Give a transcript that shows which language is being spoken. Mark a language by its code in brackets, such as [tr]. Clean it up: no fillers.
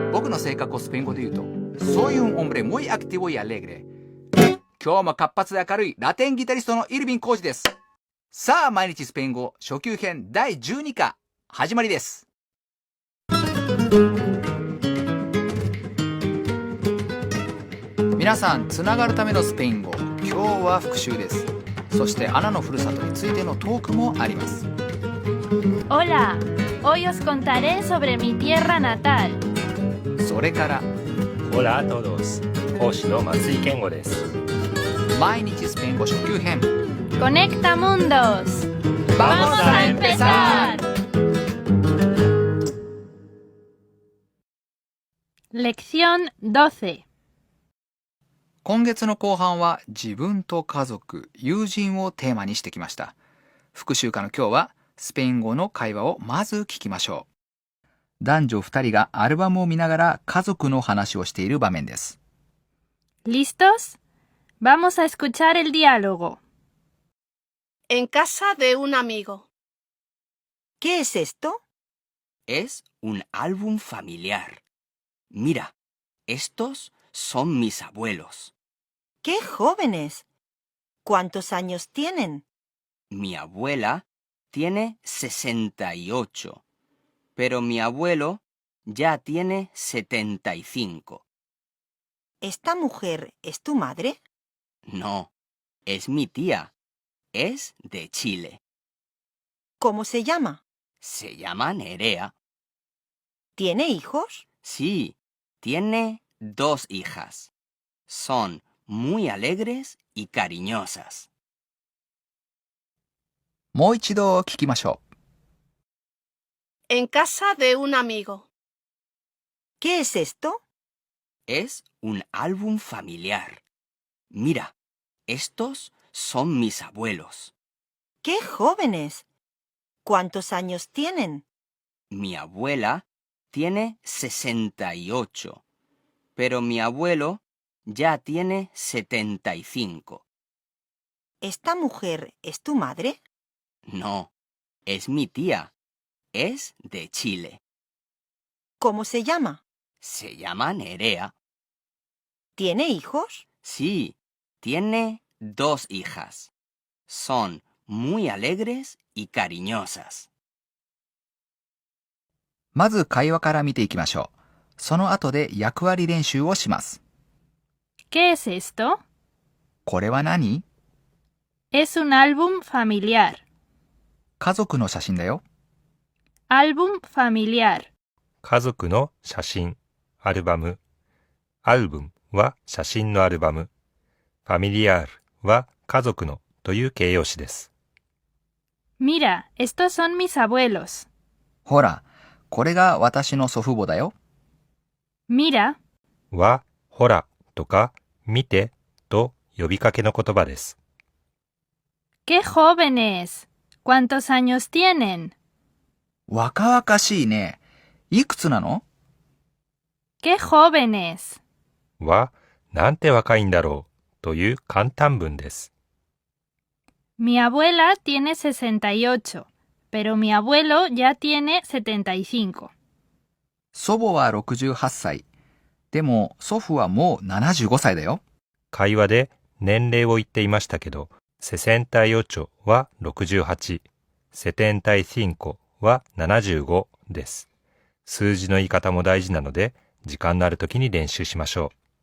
[ja] の性格をスペイン語で言うと、 [es] soy un hombre muy activo y alegre。 [ja] 今日も活発で明るいラテンギタリストのイルビン浩二です。さあ、毎日スペイン語初級編第12課、始まりです。皆さん、つながるためのスペイン語、今日は復習です。そして、アナのふるさとについてのトークもあります。 [es] Hola, hoy os contaré sobre mi tierra natal. [ja] それから、 [es] Hola a todos。 [ja] 講師の松井健吾です。毎日スペイン語初級編。 [es] Conecta mundos. ¡Vamos a empezar! Lección 12. [ja] 今月の後半は自分と家族、友人をテーマにしてきました。復習課の今日はスペイン語の会話をまず聞きましょう。男女2人がアルバムを見ながら家族の話をしている場面です。 [es] ¿Listos? Vamos a escuchar el diálogo. En casa de un amigo. ¿Qué es esto? Es un álbum familiar. Mira, estos son mis abuelos. ¡Qué jóvenes! ¿Cuántos años tienen? Mi abuela tiene 68, pero mi abuelo ya tiene 75. ¿Esta mujer es tu madre? No, es mi tía. Es de Chile. ¿Cómo se llama? Se llama Nerea. ¿Tiene hijos? Sí, tiene 2 hijas. Son muy alegres y cariñosas. [ja] もう一度聞きましょう。 [es] En casa de un amigo. ¿Qué es esto? Es un álbum familiar. Mira, estos son mis abuelos. ¡Qué jóvenes! ¿Cuántos años tienen? Mi abuela tiene 68, pero mi abuelo ya tiene 75. ¿Esta mujer es tu madre? No, es mi tía. Es de Chile. ¿Cómo se llama? Se llama Nerea. ¿Tiene hijos? Sí, tiene 2 hijas. Son muy alegres y cariñosas. [ja] まず会話から見ていきましょう。その後で役割練習をします。 [es] ¿Qué es esto? [ja] これは何？ [es] Es un álbum familiar. [ja] 家族の写真だよ。 [es] Álbum familiar. [ja] 家族の写真、アルバム。アルバムは写真のアルバム。ファミリアールは家族のという形容詞です。 [es] Mira, estos son mis abuelos. [ja] ほら、これが私の祖父母だよ。 [es] Mira [ja] は、ほらとか、見てと呼びかけの言葉です。 [es] ¡Qué jóvenes! ¿Cuántos años tienen? [ja] 若々しいね。いくつなの？ [es] ¡Qué jóvenes! [ja] は、なんて若いんだろうという簡単文です。 Mi abuela tiene 68, pero mi abuelo ya tiene 75. 祖母は68歳。でも祖父はもう75歳だよ。会話で年齢を言っていましたけど、68は68、75は75です。数字の言い方も大事なので、時間のある時に練習しましょう。